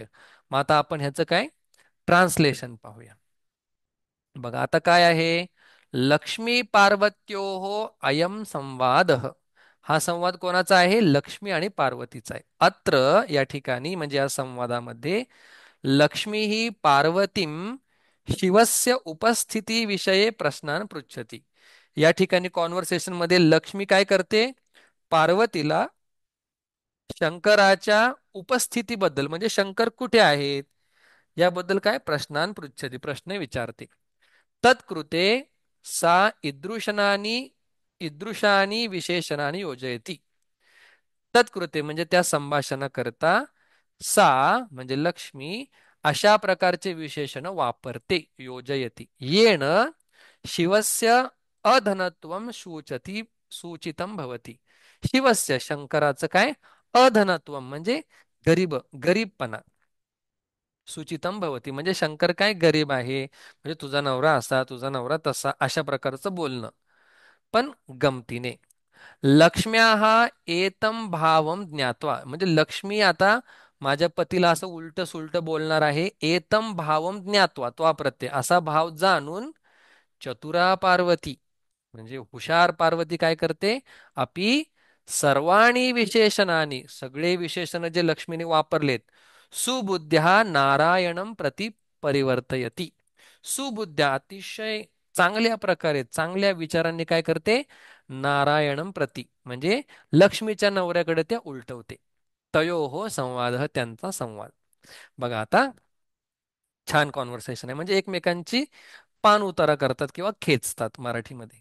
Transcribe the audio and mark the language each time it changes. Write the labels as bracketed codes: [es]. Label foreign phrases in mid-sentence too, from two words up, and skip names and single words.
[mr] मग आता आपण ह्याचं काय ट्रान्सलेशन पाहूया. बघा आता काय आहे? [sa] लक्ष्मी पार्वत्योः अयम संवाद. [mr] हा संवाद कोणाचा आहे? लक्ष्मी आणि पार्वतीचा आहे. [sa] अत्र [mr] या ठिकाणी म्हणजे या संवादामध्ये [sa] लक्ष्मी ही पार्वतीम शिवस्य उपस्थिती विषये प्रश्नान पृच्छती. [mr] या ठिकाणी कॉन्व्हर्सेशन मध्ये लक्ष्मी काय करते? पार्वतीला शंकराच्या उपस्थितीबद्दल, म्हणजे शंकर कुठे आहेत याबद्दल काय [sa] प्रश्नान पृच्छती, [mr] प्रश्न विचारते. [sa] तत्कृते सा ईदृशानी विशेषणानी योजयती. [mr] तत्कृते म्हणजे त्या संभाषणाकरता, सा म्हणजे लक्ष्मी अशा प्रकारचे विशेषण वापरते, योजयती. [sa] येण शिवस्य अधनत्वम सूचती सूचितम भवती. [mr] शिवस्य शंकराचं काय? अधनत्वम म्हणजे गरीबपणा. [sa] सुचितम भवती [mr] म्हणजे शंकर काय गरीब आहे, म्हणजे तुझा नवरा असा, तुझा नवरा तसा, अशा प्रकारचं बोलणं. पण गमतीने [sa] लक्ष्म्या एतम भावम ज्ञात्वा, [mr] म्हणजे लक्ष्मी आता माझ्या पतीला असं उलट सुलट बोलणार आहे. [sa] एतम भावम ज्ञात्वा, [mr] तो प्रत्यय असा भाव जाणून, चतुरा पार्वती म्हणजे हुशार पार्वती काय करते? [sa] अपि सर्वाणी विशेषणानी, [mr] सगळे विशेषण जे लक्ष्मीने वापरलेत, [sa] सुबुद्ध्या नारायणम प्रति परिवर्तयती. [mr] सुबुद्ध्या अतिशय चांगल्या प्रकारे चांगल्या विचारांनी काय करते? [sa] नारायणम प्रति [mr] म्हणजे लक्ष्मीच्या नवऱ्याकडे त्या उलटवते. [sa] तयो हो संवाद, [mr] त्यांचा संवाद. बघा आता छान कॉन्व्हर्सेशन आहे, म्हणजे एकमेकांची पान उतारा करतात किंवा खेचतात मराठीमध्ये.